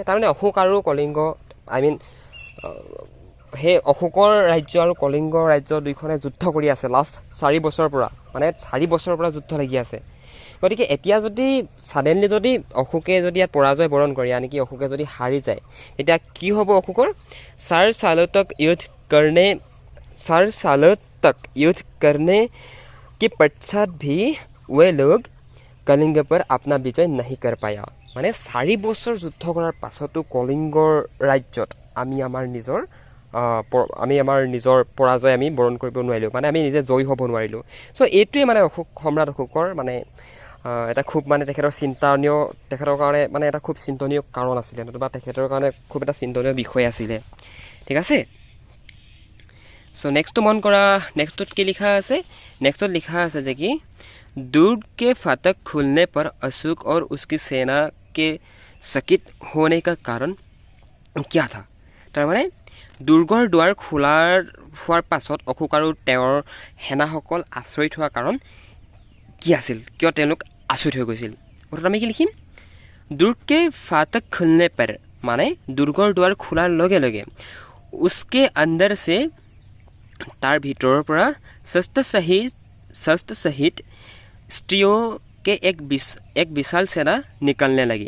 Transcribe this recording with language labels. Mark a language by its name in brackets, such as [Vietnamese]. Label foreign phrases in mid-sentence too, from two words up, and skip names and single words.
[Assamese] তাৰমানে অশোক আৰু কলিংগ, সেই অশোকৰ ৰাজ্য আৰু কলিংগ ৰাজ্য দুইখনে যুদ্ধ কৰি আছে লাষ্ট 4 বছৰৰ পৰা, মানে 4 বছৰৰ পৰা যুদ্ধ লাগি আছে। গতিকে এতিয়া যদি ছাডেনলি যদি অশোকে যদি ইয়াত পৰাজয় বৰণ কৰে, আনকি অশোকে যদি হাৰি যায়, তেতিয়া কি হ'ব অশোকৰ? [Hindi] 4 सालों तक युद्ध करने के पश्चात भी वे लोग कलिंग पर अपना विजय नहीं कर पाया। [Assamese] মানে 4 বছৰ যুদ্ধ কৰাৰ পাছতো কলিংগৰ ৰাজ্যত আমি আমাৰ নিজৰ পৰাজয় আমি বৰণ কৰিব নোৱাৰিলোঁ, মানে আমি নিজে জয়ী হ'ব নোৱাৰিলোঁ। চ' এইটোৱে মানে সম্ৰাট অশোকৰ মানে এটা খুব মানে তেখেতৰ কাৰণে মানে এটা খুব চিন্তনীয় কাৰণ আছিলে, নতুবা তেখেতৰ কাৰণে খুব এটা চিন্তনীয় বিষয় আছিলে, ঠিক আছে। চ' নেক্সটটো মন কৰা, নেক্সটত কি লিখা আছে? নেক্সটত লিখা আছে যে কি [Hindi] दुर्ग के फाटक खुलने पर अशोक और उसकी सेना के चकित होने का कारण क्या था? [Assamese] তাৰমানে দুৰ্গৰ দুৱাৰ হোৱাৰ পাছত অশোক আৰু তেওঁৰ সেনাসকল আচৰিত হোৱাৰ কাৰণ কি আছিল? কিয় তেওঁলোক আচৰিত হৈ গৈছিল? অৰ্থাৎ আমি কি লিখিম? [Hindi] दुर्ग के फाटक खुलने पर, [Assamese] মানে দুৰ্গৰ দুৱাৰ খোলাৰ লগে লগে [Hindi] उसके अंदर से, [Assamese] তাৰ ভিতৰৰ পৰা [Hindi] शस्त्र सहित स्त्रियों के एक विशाल सेना निकलने लगी।